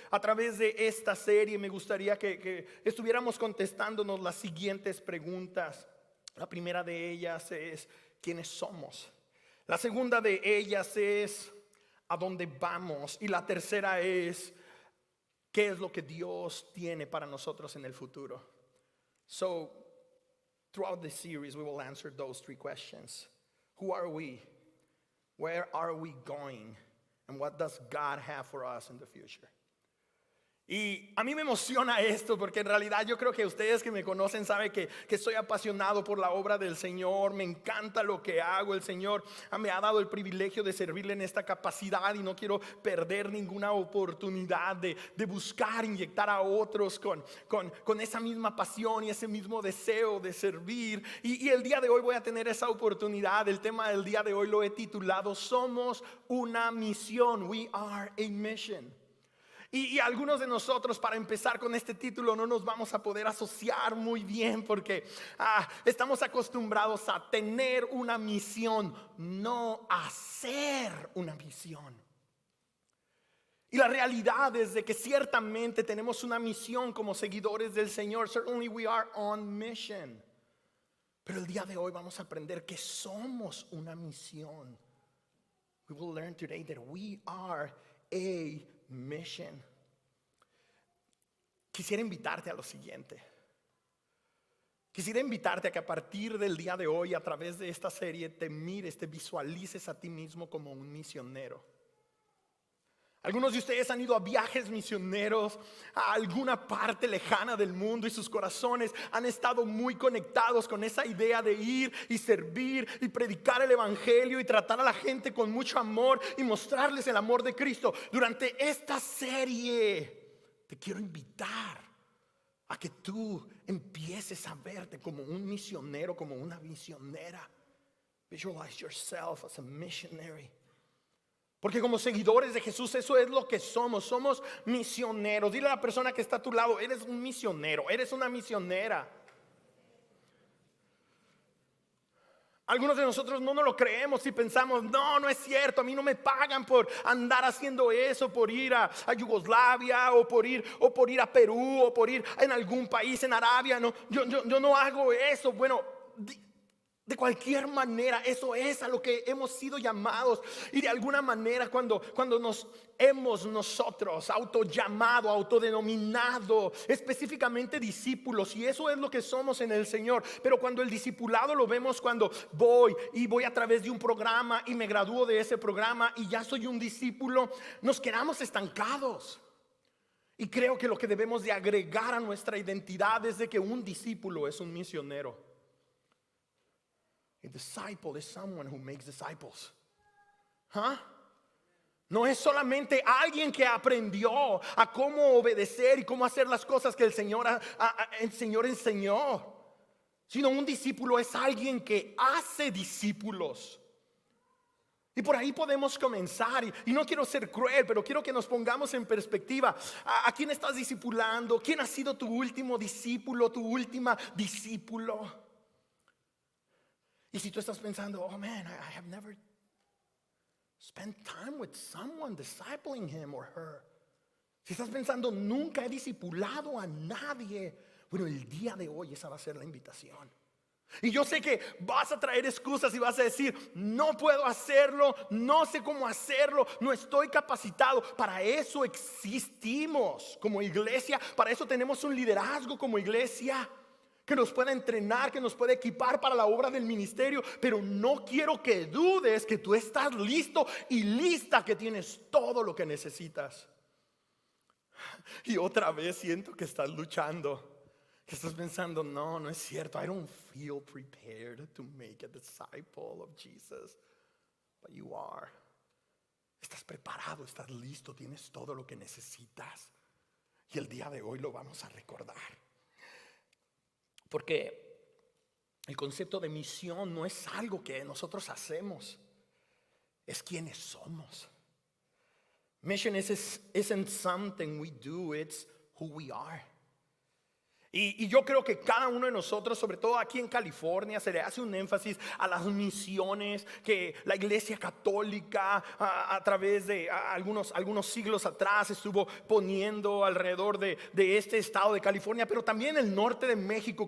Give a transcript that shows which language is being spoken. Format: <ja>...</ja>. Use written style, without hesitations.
<es>A través de esta serie me gustaría que estuviéramos contestándonos las siguientes preguntas. La primera de ellas es: ¿quiénes somos? La segunda de ellas es: ¿a dónde vamos? Y la tercera es: ¿qué es lo que Dios tiene para nosotros en el futuro?</es> <en>So, throughout the series we will answer those 3 questions. Who are we? Where are we going? And what does God have for us in the future?</en> <es>Y a mí me emociona esto porque en realidad yo creo que ustedes que me conocen saben que soy apasionado por la obra del Señor. Me encanta lo que hago. El Señor me ha dado el privilegio de servirle en esta capacidad y no quiero perder ninguna oportunidad de buscar, inyectar a otros con esa misma pasión y ese mismo deseo de servir. Y el día de hoy voy a tener esa oportunidad. El tema del día de hoy lo he titulado: Somos una misión.</es> <en>We are a mission.</en> <es>Y algunos de nosotros, para empezar con este título, no nos vamos a poder asociar muy bien porque estamos acostumbrados a tener una misión, no a hacer una misión. Y la realidad es de que ciertamente tenemos una misión como seguidores del Señor.</es> <en>Certainly we are on mission.</en> <es>Pero el día de hoy vamos a aprender que somos una misión.</es> <en>We will learn today that we are a mission.</en> <es>Quisiera invitarte a lo siguiente. Quisiera invitarte a que a partir del día de hoy, a través de esta serie, te mires, te visualices a ti mismo como un misionero. Algunos de ustedes han ido a viajes misioneros a alguna parte lejana del mundo y sus corazones han estado muy conectados con esa idea de ir y servir y predicar el evangelio y tratar a la gente con mucho amor y mostrarles el amor de Cristo. Durante esta serie te quiero invitar a que tú empieces a verte como un misionero, como una misionera.</es> <en>Visualize yourself as a missionary.</en> <es>Porque como seguidores de Jesús, eso es lo que somos. Somos misioneros. Dile a la persona que está a tu lado: eres un misionero, eres una misionera. Algunos de nosotros no nos lo creemos y pensamos: no es cierto, a mí no me pagan por andar haciendo eso, por ir a Yugoslavia o por ir a Perú o por ir en algún país en Arabia. No, yo no hago eso. Bueno, de cualquier manera, eso es a lo que hemos sido llamados. Y de alguna manera cuando nos hemos nosotros autollamado, autodenominado específicamente discípulos, y eso es lo que somos en el Señor. Pero cuando el discipulado lo vemos cuando voy a través de un programa y me gradúo de ese programa y ya soy un discípulo, nos quedamos estancados. Y creo que lo que debemos de agregar a nuestra identidad es de que un discípulo es un misionero.</es> <en>A disciple is someone who makes disciples.</en> <es>No es solamente alguien que aprendió a cómo obedecer y cómo hacer las cosas que el Señor enseñó, sino un discípulo es alguien que hace discípulos. Y por ahí podemos comenzar. Y no quiero ser cruel, pero quiero que nos pongamos en perspectiva. ¿A quién estás discipulando? ¿Quién ha sido tu último discípulo, tu última discípulo? Y si tú estás pensando:</es> <en>oh man, I have never spent time with someone discipling him or her.</en> <es>Si estás pensando: nunca he discipulado a nadie, bueno, el día de hoy esa va a ser la invitación. Y yo sé que vas a traer excusas y vas a decir: no puedo hacerlo, no sé cómo hacerlo, no estoy capacitado. Para eso existimos como iglesia, para eso tenemos un liderazgo como iglesia que nos pueda entrenar, que nos pueda equipar para la obra del ministerio. Pero no quiero que dudes que tú estás listo y lista, que tienes todo lo que necesitas. Y otra vez siento que estás luchando, que estás pensando: no es cierto,</es> <en>I don't feel prepared to make a disciple of Jesus. But you are.</en> <es>Estás preparado, estás listo, tienes todo lo que necesitas. Y el día de hoy lo vamos a recordar. Porque el concepto de misión no es algo que nosotros hacemos, es quienes somos.</es> <en>Mission isn't something we do, it's who we are.</en> <es>Y yo creo que cada uno de nosotros, sobre todo aquí en California, se le hace un énfasis a las misiones que la Iglesia Católica a través de algunos siglos atrás estuvo poniendo alrededor de este estado de California, pero también el norte de México.</es>